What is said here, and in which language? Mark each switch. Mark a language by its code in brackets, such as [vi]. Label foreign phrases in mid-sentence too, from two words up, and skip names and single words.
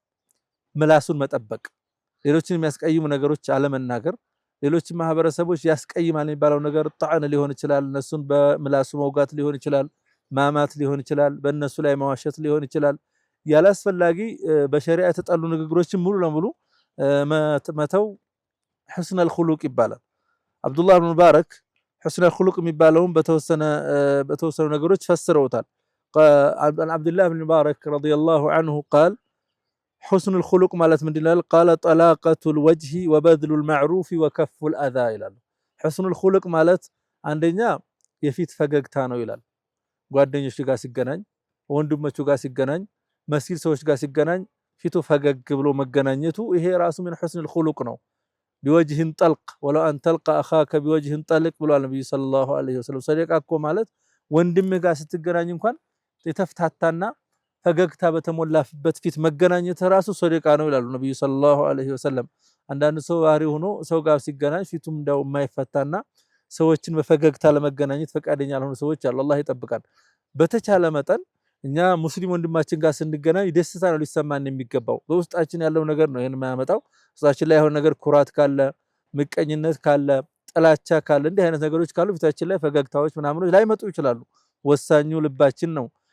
[am] ምላሱን መጠበቅ ሌሎችን የሚያስቀይሙ ነገሮች አለመናገር ሌሎችን ማህበረሰቦች ያስቀይማል የሚባለው ነገር ጣዕን ሊሆን ይችላል እነሱን በምላሱ መውጋት ሊሆን ይችላል ማማት ሊሆን ይችላል በእነሱ ላይ ማዋሸት ሊሆን ይችላል ያላስፈላጊ በሸሪዓ የተጠሉ ንግግሮችን ሙሉ ለሙሉ መተው [ar] حسن الخلق [am] ይባላል አብዱላህ ኢብኑ ሙባረክ [ar] حسن الخلق [am] የሚባለውን በተወሰኑ ነገሮች ፈስረውታል አብዱላህ ኢብኑ ሙባረክ [ar] رضي الله عنه قال حسن الخلق [am] ማለት ምንድነው [ar] قال طلاقة الوجه وبذل المعروف وكف الأذى [am] ይላል [ar] حسن الخلق [am] ማለት አንደኛ የፊት ፈገግታ ነው ይላል ጓደኞች ጋር ሲገናኝ ወንድሞቹ ጋር ሲገናኝ መስጊድ ሰዎች ጋር ሲገናኝ ፊቱ ፈገግ ብሎ መገናኘቱ ይሄ ራሱ ምን [ar] حسن الخلق [am] ነው [ar] بوجه طلق ولو ان تلقى اخاك بوجه طلق [am] ብሏል ነብዩ [ar] صلى الله عليه وسلم [am] ሰደቃ እኮ ማለት ወንድምህ ጋር ስትገናኝ እንኳን የተፍታታና ፈገግታ በተሞላበት ፊት መገናኘት ራሱ ሰደቃ ነው ይላሉ ነብዩ [ar] صلى الله عليه وسلم [am] አንዳንድ ሰው ባህሪ ሆኖ ሰው ጋር ሲገናኝ ፊቱም እንዳው የማይፈታና ሰዎችን በፈገግታ ለመገናኘት ፈቃደኛ ያልሆኑ ሰዎች አሉ አላህ ይጠብቃል በተቻለ መጠን እኛ ሙስሊም ወንድማችን ጋር ስንገናኝ ደስታ ነው ሊሰማን የሚገባው በውስጣችን ያለው ነገር ነው ይሄን የማያመጣው ውስጣችን ላይ የሆነ ነገር ኩራት ካለ ምቀኝነት ካለ ጥላቻ ካለ እንዲህ አይነት ነገሮች ካሉ ፊታችን ላይ ፈገግታዎች ምናምኖች ላይመጡ ይችላሉ ወሳኙ ልባችን ነው